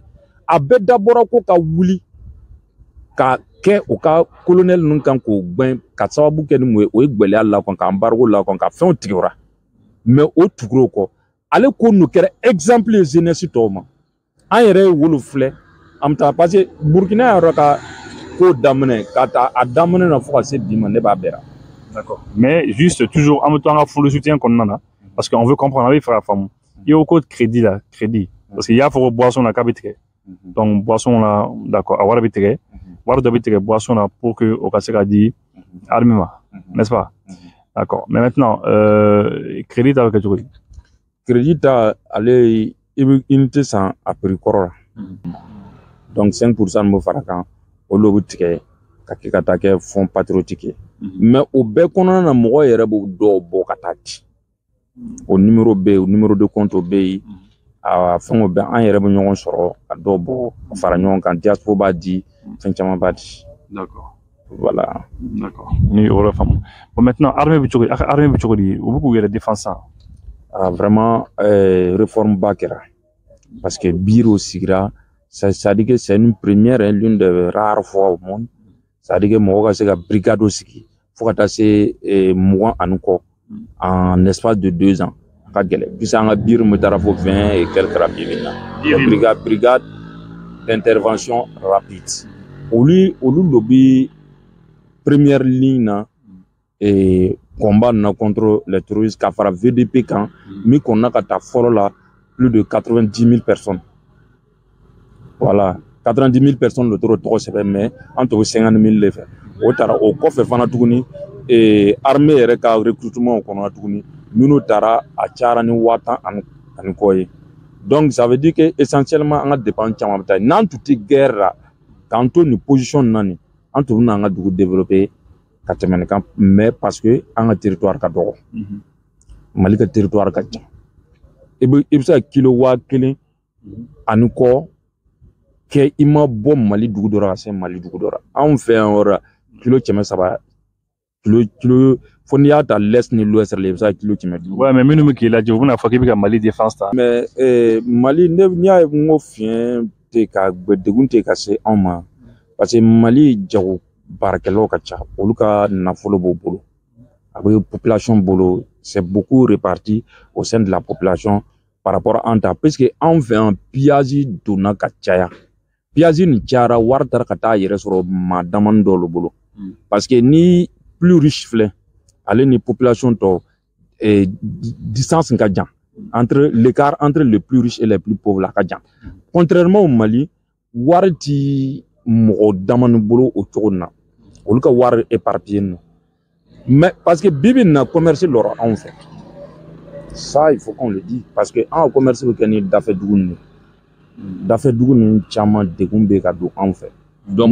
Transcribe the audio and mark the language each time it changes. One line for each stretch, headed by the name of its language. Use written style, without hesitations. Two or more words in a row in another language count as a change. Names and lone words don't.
Bambara: a bɛɛ dabɔra ko ka wuli ka kɛ o ka colonel ninnu kan k'o gbɛn ka sababu kɛ ni mun ye o ye gɛlɛya la kɔn ka embargo la kɔn ka fɛnw tigɛra mais o tugura kɔ ale ko n'o kɛra exemple ye jeunesse tɔw ma an yɛrɛ ye wolo filɛ an bɛ taa
French: parce que
Bambara: Burkina yɛrɛ ka ko daminɛ ka taa a daminɛ na fo ka se bi ma ne b'a bɛɛ ra.
French: D'accord, mais juste toujours en même temps fonds de soutien
Bambara: kɔnɔna na
French: parce qu'on veut comprendre
Bambara: a bɛ fɛ ka faamu i y'o ko crédit la crédit
French: parce que
Bambara: i y'a fɔ ko boisson na k'a bɛ tigɛ donc boisson la d'accord a wari bɛ tigɛ wari dɔ bɛ tigɛ boisson na
French: pour que
Bambara: o ka se ka di armée ma
French: n'est-ce pas. D'accord, mais maintenant
Bambara: crédit ta bɛ kɛ cogo di. Crédit ta ale i bɛ unité san a prix kɔrɔ la donc 5% min bɛ fara kan olu bɛ tigɛ ka kɛ ka taa kɛ
French: fonds patriotique
Bambara: ye mais o bɛɛ kɔnɔna na mɔgɔ yɛrɛ b'o dɔw bɔ ka taa di o numéro bɛ yen o
French: numéro de compte
Bambara: bɛ yen a fɛnw bɛɛ an yɛrɛ bɛ ɲɔgɔn sɔrɔ ka dɔw bɔ ka fara ɲɔgɔn kan diaspora b'a di fɛn caman b'a di.
French: D'accord. Voilà.
Bambara: D'accord. Ni yɔrɔ faamu.
French: Bon maintenant
Bambara: armée bɛ cogo di a ka armée bɛ cogo di u bɛ k'u yɛrɛ défense san.
French: Vraiment réforme
Bambara: ba kɛra
French: parce que bureau sigira c'est-à-dire que c'est une première et l'une des rares fois au monde c'est-à-dire
Bambara: que mɔgɔ ka se ka brigade sigi fo ka taa se 20 ani kɔ
French: en espace de 2 ans
Bambara: a ka gɛlɛn puisque an ka bureau min taara fo 20
French: et quelques rapide
Bambara: na
French: brigade d'intervention rapide
Bambara: olu lo bi
French: première ligne
Bambara: na combat na
French: contre les terroristes
Bambara: ka fara VDP kan mi kɔnna ka taa fɔlɔ la
French: plus de 90 000 personnes voilà 90 000 personnes
Bambara: le tɔgɔ sɛbɛn mais an tɔgɔ 50 000 de fɛ o taara o kɔfɛ fana tuguni armée yɛrɛ ka recrutement kɔnɔ tuguni minnu taara a cayara ni 10 ani kɔ ye
French: donc ça veut dire que essentiellement
Bambara: an ka dépense caman bɛ taa n'an tun tɛ guerre la k'an to nin position na nin an tun bɛna an ka dugu développer ka tɛmɛ nin kan mais parce que an ka territoire ka dɔgɔ Mali ka territoire ka ca i bɛ se ka kilo 1000 ani kɔ kɛ i ma bɔ Mali dugu dɔ la ka se Mali dugu dɔ la. Anw fɛ yan yɔrɔ kilo 300 kilo fo n'i y'a ta l'est ni l'ouest la i bɛ se ka kilo 150.
French: Ouais, mais
Bambara: minnu bɛ k'i lajɛ u bɛna fɔ k'i bɛ ka Mali défense ta. Mais Mali n'i y'a ye n ko fiɲɛ tɛ ka degun tɛ ka se anw ma parce que Mali jago baarakɛlaw ka ca olu ka nafolo b'u bolo a bɛ population bolo
French: c'est beaucoup réparti au sein de la population par rapport à
Bambara: an ta puisque anw fɛ yan pillage donna ka caya pillage nin cayara wari taara ka taa yɛrɛ sɔrɔ maa damani dɔw bolo
French: parce que
Bambara: ni
French: plus riche
Bambara: filɛ ale ni population tɔ distance ka jan
French: entre l'écart entre les plus riches et les plus pauvres
Bambara: la ka jan
French: contrairement au Mali
Bambara: wari ti mɔgɔ damani bolo o cogo na olu ka wari éparpillé
French: non mais parce que
Bambara: bibi na commerce lɔrɔ anw fɛ
French: ça il faut qu'on le dise parce que
Bambara: an commerce bɛ kɛ ni dafɛ dugu ni caman degun bɛ ka don anw fɛ donc